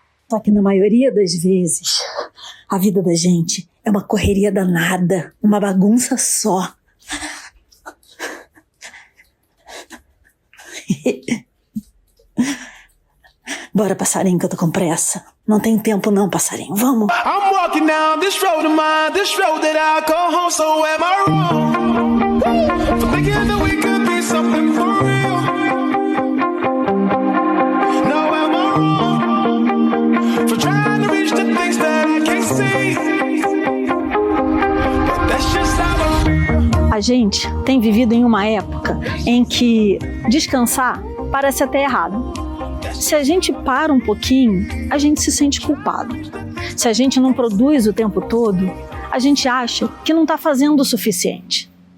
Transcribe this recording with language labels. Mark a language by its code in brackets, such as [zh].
[pt] Só que na maioria das vezes, a vida da gente é uma correria danada, uma bagunça só. Bora, passarinho, que eu tô com pressa. Não tem tempo não, passarinho. Vamos! [en] I'm walking down this road of mine, this road that I go home, so am I wrong? For thinking that we could be something for real. No, am I wrong? For trying to reach the things that I can't see. But that's just how I feel. [pt] A gente tem vivido em uma época em que descansar parece até errado. Se a gente para um pouquinho, a gente se sente culpado. Se a gente não produz o tempo todo, a gente acha que não está fazendo o suficiente.